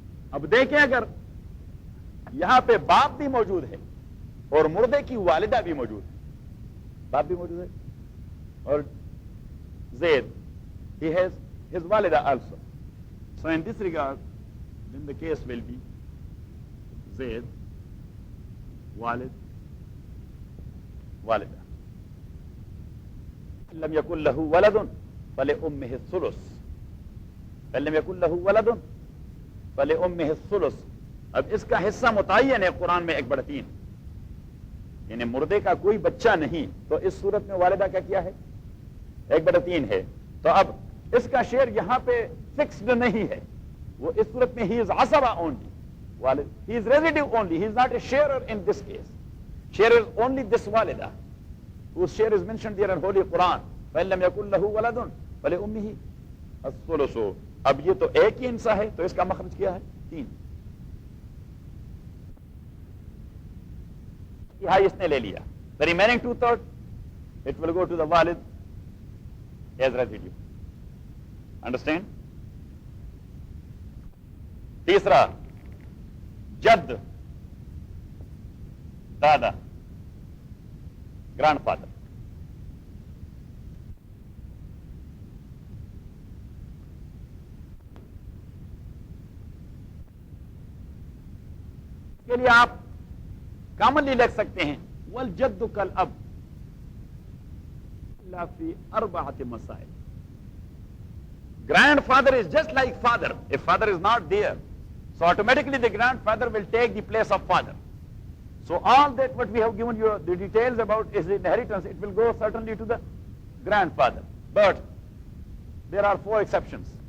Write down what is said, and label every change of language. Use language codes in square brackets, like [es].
[ur] اب دیکھیں اگر یہاں پہ باپ بھی موجود ہے اور مردے کی والدہ بھی موجود ہے. باپ بھی موجود ہے اور زید, [en] he has his [ur] والدہ also. [en] So in this regard, then the case will be Zaid, والد, والدہ. [ar] لم يكن له ولد فلأمه الثلث. لم يكن له ولد فلأمه الثلث. [ur] اب اس کا حصہ متعین ہے قرآن میں 1/3. یعنی مردے کا کوئی بچہ نہیں تو اس صورت میں والدہ کا کیا ہے؟ 1/3 ہے. تو اب اس کا شیئر یہاں پہ فکسڈ نہیں ہے. وہ اس صورت میں [en] he is [ur] عصبہ only. [en] He is residue only. He is not a sharer in this case. Sharer is only this والدہ whose share is mentioned there in Holy Quran. [ar] فَإِن لَمْ يَكُنْ لَهُ وَلَدٌ فَلِأُمِّهِ الثُّلُثُ. [ur] اب یہ تو ایک ہی انسا ہے تو اس کا مخرج کیا ہے؟ 3. تہائی اس نے لے لیا. [en] The remaining 2/3 it will go to the walid as residue. Understand? [ur] تیسرا, جد, دادا, گرانڈ فادر. کے لیے آپ کامنلی لکھ سکتے ہیں [ar] والجد کالاب الا فی 4 مسائل. [en] Grandfather is just like father if father is not there. So automatically the grandfather will take the place of father. So all that what we have given you the details about is inheritance, it will go certainly to the grandfather. But there are 4 exceptions.